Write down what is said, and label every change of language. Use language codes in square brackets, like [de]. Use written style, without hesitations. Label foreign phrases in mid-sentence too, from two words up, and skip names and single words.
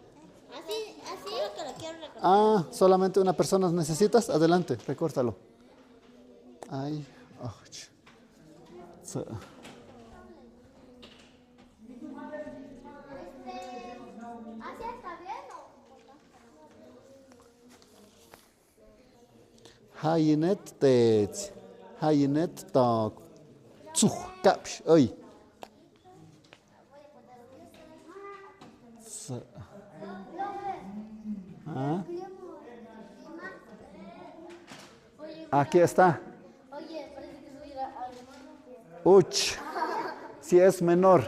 [es] Así lo que lo quiero recortar. Ah, solamente una persona necesitas, adelante, recórtalo. Ay, oh, ¿Así está bien o? [tzh] Hayinet tech, hayinet tak, tsuh, kapsh, oy. [es] Ah, aquí está. Oye, parece que soy alemán. Uch, si es menor.